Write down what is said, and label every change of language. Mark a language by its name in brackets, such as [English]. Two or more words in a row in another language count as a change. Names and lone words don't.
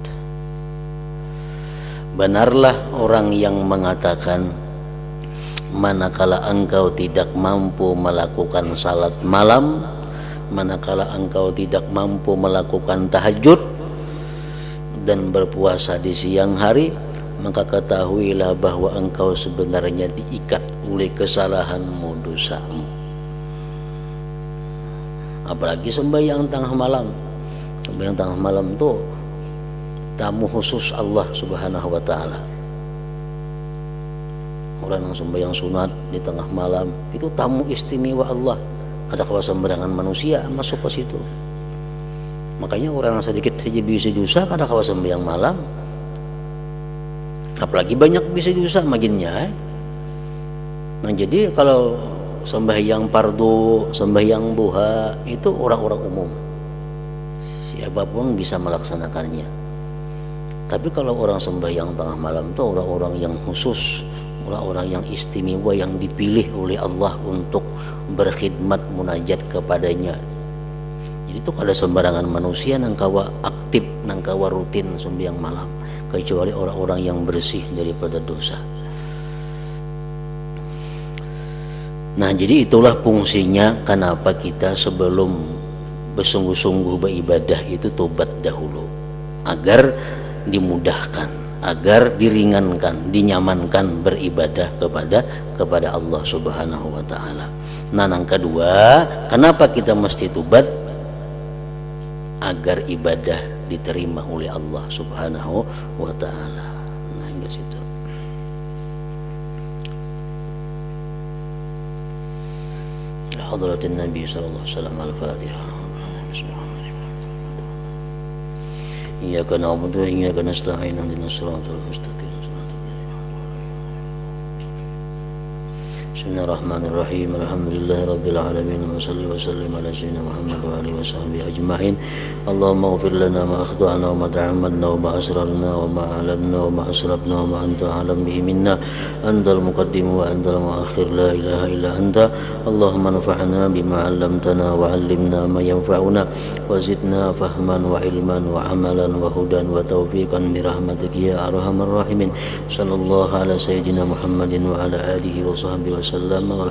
[Indonesian] Benarlah orang yang mengatakan, manakala engkau tidak mampu melakukan salat malam, manakala engkau tidak mampu melakukan tahajud dan berpuasa di siang hari, maka ketahuilah bahwa engkau sebenarnya diikat oleh kesalahanmu, dosamu. Apalagi sembahyang tengah malam. Sembahyang tengah malam itu tamu khusus [Arabic] الله سبحانه وتعالى. [Indonesian] Orang yang sembahyang sunat di tengah malam itu tamu istimewa Allah. [Banjar] Ada kawa sembarangan manusia masuk ke situ. Makanya orang yang sedikit saja bisa dosa kada kawa sembahyang malam. Apalagi banyak bisa dosa makinnya. [Indonesian] Nah jadi kalau sembahyang fardu, sembahyang duha itu orang-orang umum, siapapun bisa melaksanakannya. Tapi kalau orang sembahyang tengah malam itu orang-orang yang khusus, orang-orang yang istimewa, yang dipilih oleh Allah untuk berkhidmat munajat kepadanya. [Banjar] Jadi itu kada sembarangan manusia nang kawa aktif, nang kawa rutin sembahyang malam, [Indonesian] kecuali orang-orang yang bersih daripada dosa. Nah jadi itulah fungsinya kenapa kita sebelum bersungguh-sungguh beribadah itu tobat dahulu, agar dimudahkan, agar diringankan, dinyamankan beribadah kepada [Arabic] الله سبحانه وتعالى. [Indonesian] Nah yang kedua, kenapa kita mesti tobat? Agar ibadah diterima oleh [Arabic] الله سبحانه وتعالى. [Indonesian] Nah hingga situ. [Arabic] حضرة النبي صلى الله عليه وسلم الفاتحة. إياك نعبد وإياك نستعين اهدنا الصراط المستقيم Bismillahirrahmanirrahim. الحمد لله رب العالمين. وصل وسلم على سيدنا محمد وآله وصحبه أجمعين. اللهم اغفر لنا ما أخطأنا وما تعمدنا وما أسررنا وما أعلنا وما أسرفنا وما أنت أعلم به منا. أنت المقدم وأنت المؤخر، لا إله إلا أنت. اللهم انفعنا بما علمتنا وعلمنا ما ينفعنا وزدنا فهما وعلما وعملا وهدى وتوفيقا برحمتك يا أرحم الراحمين. صلى الله على سيدنا محمد وعلى آله وصحبه وسلم.